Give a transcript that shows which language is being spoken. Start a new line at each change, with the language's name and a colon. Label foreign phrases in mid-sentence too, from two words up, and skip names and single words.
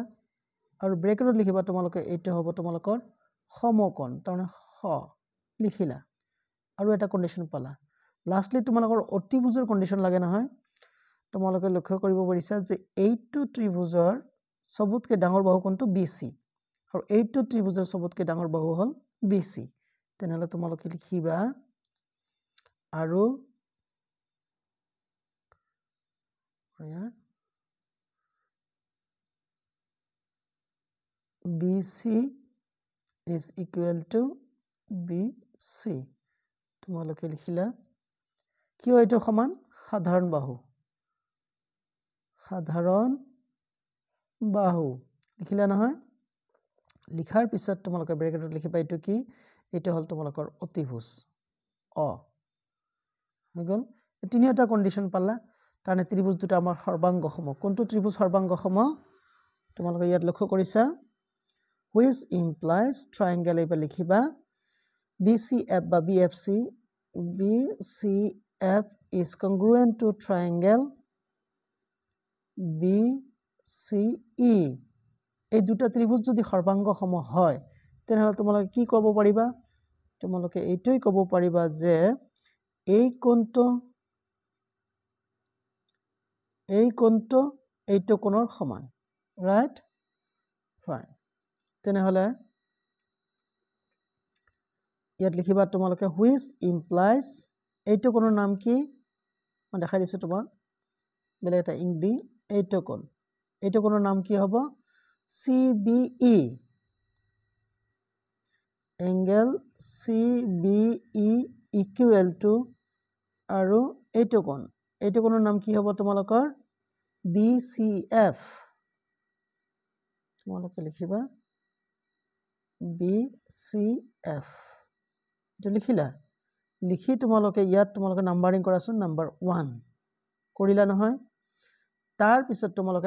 Assamese: আৰু ব্ৰেকেটত লিখিবা তোমালোকে এইটো হ'ব তোমালোকৰ সমকোণ তাৰমানে খ লিখিলা আৰু এটা কন্ডিশন পালা লাষ্টলি তোমালোকৰ অতিভুজৰ কন্ডিশন লাগে নহয় তোমালোকে লক্ষ্য কৰিব পাৰিছা যে এইটো ত্ৰিভুজৰ সবতকৈ ডাঙৰ বাহু কোনটো BC আৰু এইটো ত্ৰিভুজৰ সবতকৈ ডাঙৰ বাহু হল BC তেনেহলে তোমালোকে লিখিবা আৰু
English: BC is equal to BC
Assamese: তোমালোকে লিখিলা কিয় এইটো সমান সাধাৰণ বাহু লিখিলা নহয় লিখাৰ পিছত তোমালোকে ব্ৰেকেটত লিখিবা এইটো কি এইটো হল তোমালোকৰ অতিভুজ অ হৈ গল তিনিটা কন্ডিশন পালা কাৰণে ত্ৰিভুজ দুটা আমাৰ সৰ্বাংগ সম কোনটো ত্ৰিভুজ সৰ্বাংগ সম তোমালোকে ইয়াত লক্ষ্য কৰিছা
English: which implies triangle
Assamese: এইবা লিখিবা BCF বা BFC
English: BCF is congruent to triangle BCE
Assamese: এই দুটা ত্ৰিভুজ যদি সৰ্বাংগ সম হয় তেনেহলে তোমালোকে কি ক'ব পাৰিবা তোমালোকে এইটোই ক'ব পাৰিবা যে এই কোণটো এইটো কোণৰ সমান
English: right fine
Assamese: তেনেহলে ইয়াত লিখিবা তোমালোকে
English: which implies
Assamese: এইটো কোণৰ নাম কি মই দেখাই দিছো তোমাক বেলেগ এটা ইং দি এইটো কোণৰ নাম কি হ'ব CBE
English: angle CBE equal to
Assamese: আৰু এইটো কোণ এইটো কোণৰ নাম কি হ'ব তোমালোকৰ BCF তোমালোকে লিখিবা BCF এইটো লিখিলা লিখি তোমালোকে ইয়াত তোমালোকে নাম্বাৰিং কৰাচোন নাম্বাৰ 1 কৰিলা নহয় তাৰ পিছত তোমালোকে